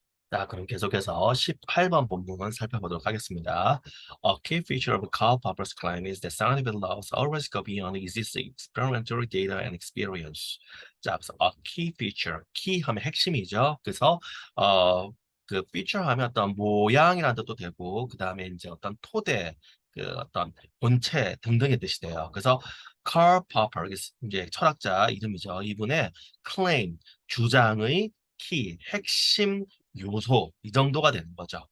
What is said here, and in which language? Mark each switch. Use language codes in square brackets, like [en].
[ko] 자, 그럼 계속해서 18번 본문 살펴보도록 하겠습니다. [en] A key feature of Karl Popper's claim is that scientific laws always go beyond existing experimental data and experience. [ko] 자, 그래서 [en] a key feature, [ko] key 하면 핵심이죠. 그래서 그 feature 하면 어떤 모양이라는 뜻도 되고, 그 다음에 이제 어떤 토대, 그 어떤 본체 등등의 뜻이 돼요. 그래서 Karl Popper, 이제 철학자 이름이죠. 이분의 claim, 주장의 키, 핵심 요소 이 정도가 되는 거죠.